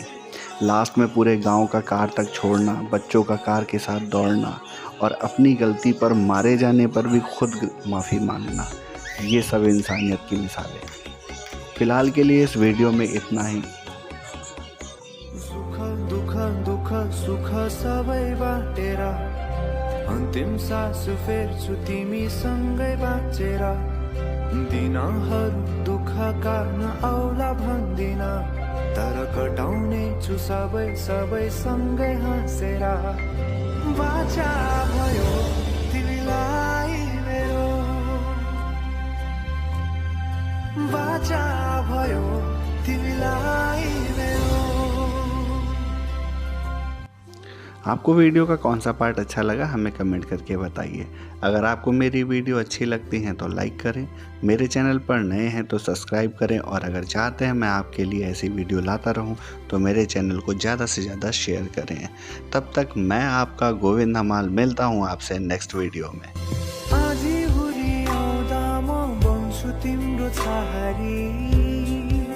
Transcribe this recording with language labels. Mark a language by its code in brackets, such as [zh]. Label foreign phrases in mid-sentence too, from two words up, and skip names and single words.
[hi] लास्ट में पूरे गांव का कार तक छोड़ना, बच्चों का कार के साथ दौड़ना, और अपनी गलती पर मारे जाने पर भी खुद माफ़ी मांगना, ये सब इंसानियत की मिसालें। फ़िलहाल के लिए इस वीडियो में इतना ही। [ne] सुख दुख दुख सुख सबै बाटेर अन्तिम सास फेर्छु तिमीसँगै बाँचेर। दिनहरू दुःख गर्न औला भन्दिन, तर कटाउने छु सबै सँगै हाँसेर। बाचा भयो तिमीलाई मेरो, बाचा भयो तिमीलाई मेरो। [hi] आपको वीडियो का कौन सा पार्ट अच्छा लगा हमें कमेंट करके बताइए। अगर आपको मेरी वीडियो अच्छी लगती है तो लाइक करें, मेरे चैनल पर नए हैं तो सब्सक्राइब करें, और अगर चाहते हैं मैं आपके लिए ऐसी वीडियो लाता रहूं तो मेरे चैनल को ज़्यादा से ज़्यादा शेयर करें। तब तक मैं आपका गोविंद हमाल मिलता हूं आपसे [en] next video [hi] में। [ne] आजी हुरी आउँदा म बन्छु तिम्रो छहारी।